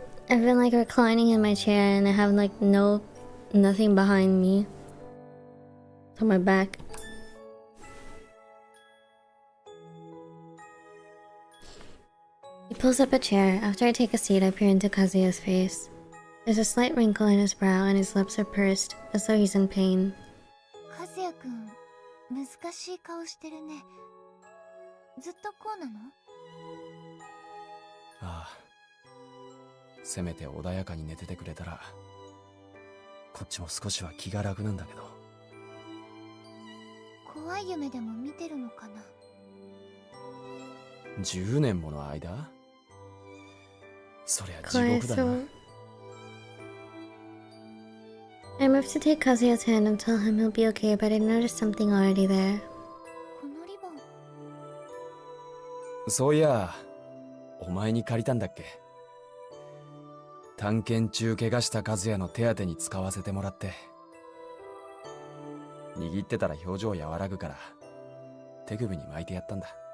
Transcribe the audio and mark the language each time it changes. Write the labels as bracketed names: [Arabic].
[English] I've been like reclining in my chair and I have like nothing behind me. It's on my back. He pulls up a chair. After I take a seat, I peer into Kazuya's face. There's a slight wrinkle in his brow and his lips are pursed, as though he's in pain. [Japanese] 和也くん、難しい顔してるね。ずっとこうなの？ああ、せめて穏やかに寝ててくれたらこっちも少しは気が楽なんだけど。怖い夢でも見てるのかな。 10年もの間？そりゃ地獄だな。 [English] I move to take Kazuya's hand and tell him he'll be okay, but I notice something already there. [Japanese] このリボン。そういや、お前に借りたんだっけ？探検中怪我した和也の手当てに使わせてもらって。握ってたら表情和らぐから手首に巻いてやったんだ。